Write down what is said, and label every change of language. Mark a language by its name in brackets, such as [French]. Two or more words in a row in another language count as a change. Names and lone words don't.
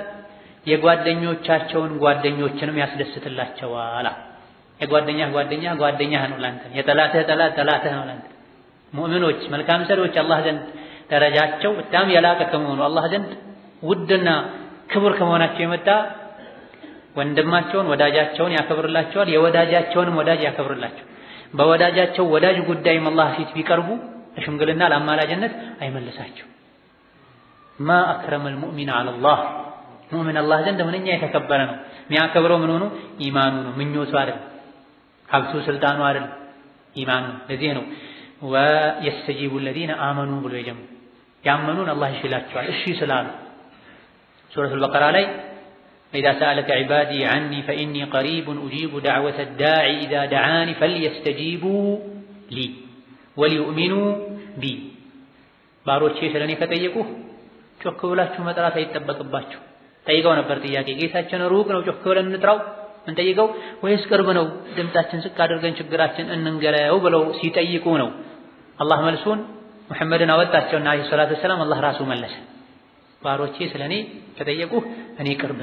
[Amharic] የጓደኞቻቸውን ጓደኞችንም ያስደስትላቸዋል። የጓደኛህ ጓደኛ ጓደኛህ ነው ላንተ፣ የጠላትህ ጠላት ጠላትህ ነው ላንተ። ሙእሚኖች መልካም ሰሪዎች አላህ ዘንድ ደረጃቸው በጣም የላቀ ከመሆኑ አላህ ዘንድ ውድና ክቡር ከመሆናቸው የመጣ ወንድማቸውን ወዳጃቸውን ያከብርላቸዋል፣ የወዳጃቸውንም ወዳጅ ያከብርላቸው። በወዳጃቸው ወዳጅ ጉዳይም አላህ ፊት ቢቀርቡ ለሽምግልና ለአማላጅነት አይመልሳቸው። [Arabic] ما أكرم المؤمن على الله [Amharic] ሙእሚን አላህ ዘንድ ምንኛ የተከበረ ነው። የሚያከብረው ምን ሆኖ ኢማኑ ነው፣ ምኞቱ አይደል፣ ሀብቱ ስልጣኑ አይደል፣ ኢማኑ። ለዚህ ነው [Arabic] ويستجيب الذين آمنوا [Amharic] ብሎ የጀመረው ያመኑን አላህ ይሽላቸዋል እሺ ስላሉ። ሱረቱል በቀራ ላይ [Arabic] إذا سألك عبادي عني فإني قريب أجيب دعوة الداعي إذا دعاني فليستجيبوا لي وليؤمنوا بي [Amharic] ባሮቼ ስለኔ ከጠየቁህ ጮክ ብላችሁ መጥራት አይጠበቅባችሁ። ጠይቀው ነበር ጥያቄ ጌታችን ሩቅ ነው ጮክ ብለን እንጥራው እንጠይቀው ወይስ ቅርብ ነው ድምጻችን ዝቅ አድርገን ችግራችን እንንገረው ብለው ሲጠይቁ ነው አላህ መልሱን ሙሐመድን አወጣቸውና [Arabic] عليه الصلاة والسلام [Amharic] አላህ ራሱ መለሰ። ባሮቼ ስለኔ ከጠየቁህ እኔ ቅርብ